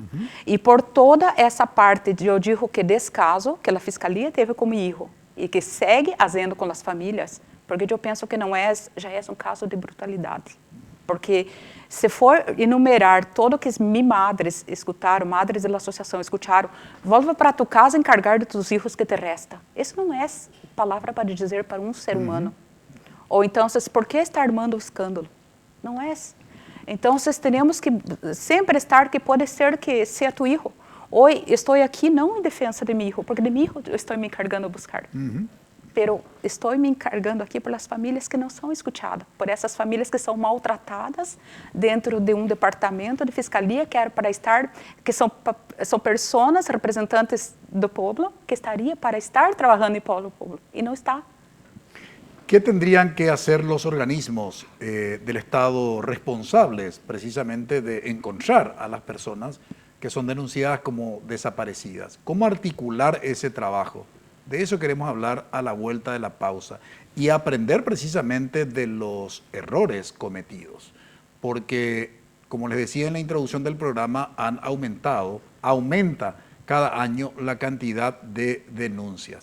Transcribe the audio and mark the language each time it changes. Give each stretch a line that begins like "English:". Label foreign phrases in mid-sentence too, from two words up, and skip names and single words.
Portuguese: E por toda essa parte, eu digo que descaso que a fiscalia teve com meu filho e que segue fazendo com as famílias, porque eu penso que já é um caso de brutalidade. Porque se for enumerar tudo que minhas madres escutaram, madres da associação escutaram,
Spanish: volta para tu casa
Portuguese: e encargar de
Spanish: tus filhos
Portuguese: que te resta. Isso não é palavra para dizer para um ser humano. Ou então, por que está armando o escândalo? Não é. Então, temos que sempre estar que pode ser que seja
Spanish: tu filho.
Portuguese: Hoje estou aqui não em defesa de meu filho, porque de meu filho eu estou me encargando a buscar. Pero estou me encargando aqui pelas famílias que não são escutadas, por essas famílias que são maltratadas dentro de um departamento de fiscalia que era para estar, que são pessoas representantes do povo que estaria para estar trabalhando em prol do povo e não está.
Spanish: ¿Qué tendrían que hacer los organismos del Estado responsables precisamente de encontrar a las personas que son denunciadas como desaparecidas? ¿Cómo articular ese trabajo? De eso queremos hablar a la vuelta de la pausa y aprender precisamente de los errores cometidos, porque, como les decía en la introducción del programa, aumenta cada año la cantidad de denuncias.